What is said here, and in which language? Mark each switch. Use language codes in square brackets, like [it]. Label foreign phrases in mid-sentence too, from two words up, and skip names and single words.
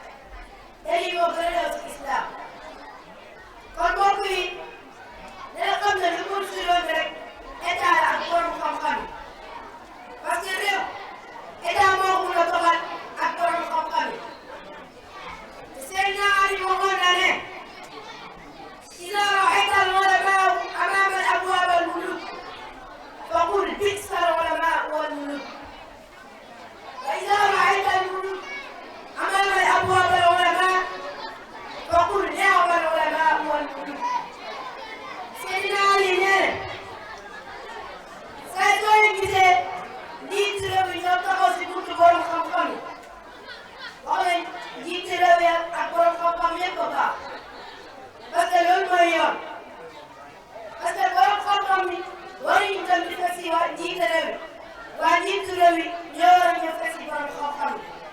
[wo] te lii moo gën a dew ci islam kon mbokk yi dina xam ne lu mun si yoon rek état la ak borom xam-xam yi [fr] parce que [wo] réew état moo ko mun a doxal ak borom xam-xam yi te seen ñaari waxoon na ne [ar] إذا رأيت العلماء أمام الأبواب الملوك فقل بئس العلماء والملوك وإذا رأيت الملوك أمام الأبواب العلماء فقل نعم العلماء والملوك سيدنا علي نene [wo] saa soo leen gisee njiiti réew yi ñoo taxaw si buntu borom xam-xam yi wax nañ njiiti réew yi ak borom xam-xam yëpp a baax [fr] parce que [wo] loolu mooy yoon [fr] parce que [wo] borom xam-xam yi waruñu dem di fekk si waa njiiti réew yi waa njiitu réew yi ñoo war a ñëw fekk si borom xam-xam yi